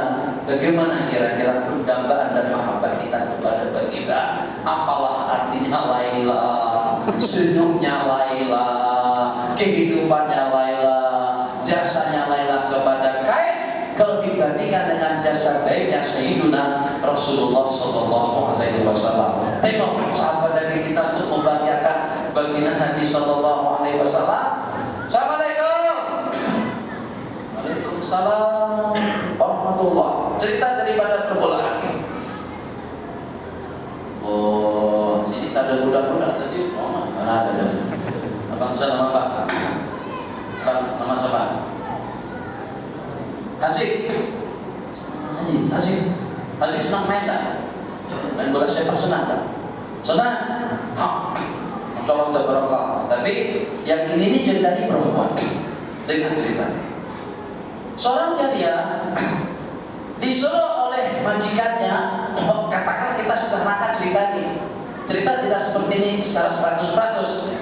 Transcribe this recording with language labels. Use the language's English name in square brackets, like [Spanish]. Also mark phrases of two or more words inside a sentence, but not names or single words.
[Malay] Bagaimana kira-kira pendambaan dan mahabbah kita kepada baginda? Apalah artinya Laila, senyumnya Laila, kehidupannya Laila, jasanya Laila kepada Kais kalau dibandingkan dengan jasa baiknya Sayyiduna Rasulullah [Arabic] صلى الله عليه وسلم. [Malay] Tengok sahabat dari kita untuk membahagiakan baginda Nabi [Arabic] صلى الله عليه وسلم. Assalamualaikum. وعليكم السلام ورحمة الله. [Malay] Cerita daripada permulaan. Oh, sini tak ada budak-budak tadi. Oh, mana ada? Abang saya nama Pak. Bang, nama siapa? Hasik. Hasik senang main tak? Main bola sepak senang tak? Senang? [Arabic] ما شاء الله تبارك الله. [Malay] Tapi yang ini ceritanya perempuan. Dengan cerita. Seorang jariah disuruh oleh majikannya, katakan kita sederhanakan cerita ini. Cerita tidak seperti ini secara 100%.